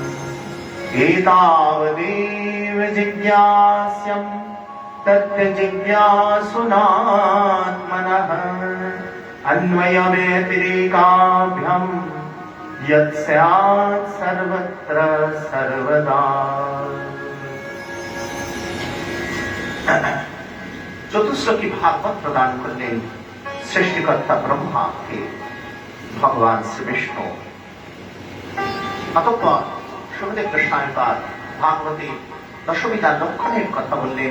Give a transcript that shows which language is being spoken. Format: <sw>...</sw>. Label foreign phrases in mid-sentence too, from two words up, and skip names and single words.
<sa>एतावदेव जिज्ञास्यम् तत्जिज्ञासुनात्मनः अन्वयव्यतिरेकाभ्याम् यत् स्यात् सर्वत्र सर्वदा।</sa> <bn>চতুষ্টি ভাগবত প্রদান করলেন সৃষ্টিকর্তা ব্রহ্মাকে ভগবান শ্রীবিষ্ণু। অতঃপর সুখদেব গোস্বামী পাদ ভাগবতে দশবিধা লক্ষণের কথা বললেন।</bn>